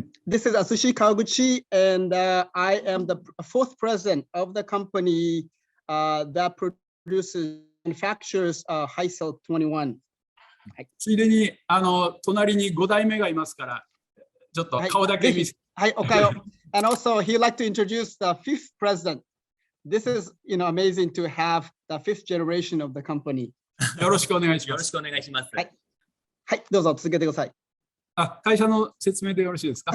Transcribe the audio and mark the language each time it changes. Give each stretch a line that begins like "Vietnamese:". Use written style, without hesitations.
English: This is Asushi Kawaguchi, and I am the fourth president of the company that manufactures High Silk 21.
Japanese: ついでに隣に5代目がいますから、ちょっと顔だけ見せて。はい、おかよ。
English: And also, he'd like to introduce the fifth president. This is, you know, amazing to have the fifth generation of the company.
Japanese: よろしくお願いします。よろしくお願いします。はい、はい、どうぞ続けてください。会社の説明でよろしいですか？